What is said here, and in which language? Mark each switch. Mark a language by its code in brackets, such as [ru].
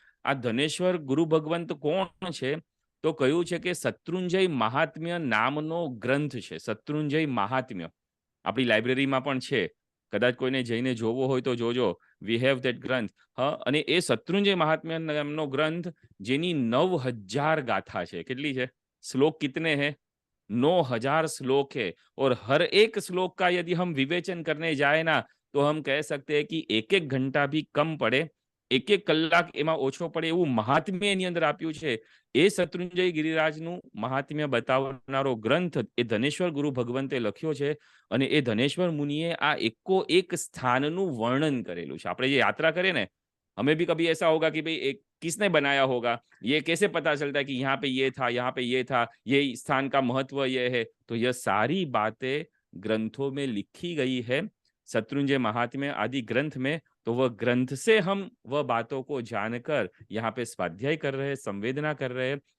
[gu] આ ધનેશ્વર ગુરુ ભગવંત કોણ છે? તો કહ્યું છે કે શત્રુંજય મહાત્મ્ય નામનો ગ્રંથ છે. શત્રુંજય મહાત્મ્ય આપણી લાઇબ્રેરીમાં પણ છે. કદાચ કોઈને જઈને જોવો હોય તો જોજો. [en] we have that [gu] ગ્રંથ. અને એ શત્રુંજય મહાત્મ્ય નામનો ગ્રંથ જેની 9000 ગાથા છે. કેટલી છે? [hi] શ્લોક કિતને હે? 9,000 श्लोक है और हर एक श्लोक का यदि हम विवेचन करने जाए ना तो हम कह सकते हैं कि एक एक घंटा भी कम [gu] પડે, એક એક કલાક એમાં ઓછો પડે એવું મહાત્મ્ય એની અંદર આપ્યું છે. એ શત્રુંજય ગિરિરાજનું મહાત્મ્ય બતાવનારો ગ્રંથ એ ધનેશ્વર ગુરુ ભગવંતે લખ્યો છે અને એ ધનેશ્વર મુનિએ આ એકો એક સ્થાનનું વર્ણન કરેલું છે. આપણે જે યાત્રા કરીએ ને, [hi] हमें भी कभी ऐसा होगा कि भाई एक किसने बनाया होगा, ये कैसे पता चलता है कि यहाँ पे ये था, यहाँ पे ये था, ये स्थान का महत्व ये है. तो यह सारी बातें ग्रंथों में लिखी गई है शत्रुंजय महात्म्य आदि ग्रंथ में. तो वह ग्रंथ से हम वह बातों को जानकर यहाँ पे स्वाध्याय कर रहे हैं, संवेदना कर रहे हैं.